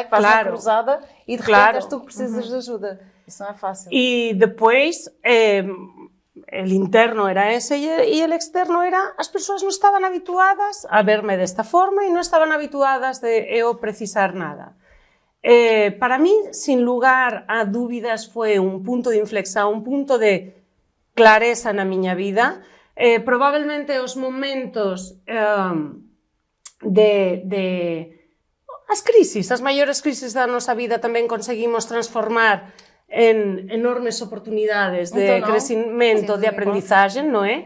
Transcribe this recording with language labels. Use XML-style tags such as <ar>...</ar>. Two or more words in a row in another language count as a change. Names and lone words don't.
<pt>Que vais na cruzada e, de repente, és tu que precisas de ajuda. Isso não é fácil. E depois, o interno era esse e o externo era as pessoas não estavam habituadas a verme desta forma e não estavam habituadas de eu precisar nada.</pt> <es>Para mí,</es> <gl>sin lugar a dúbidas, foi un punto de inflexão, un punto de clareza na miña vida. Probablemente os momentos as crisis, as maiores crisis da nosa vida tamén conseguimos transformar en enormes oportunidades de crecimento, de aprendizaje, non é?</gl>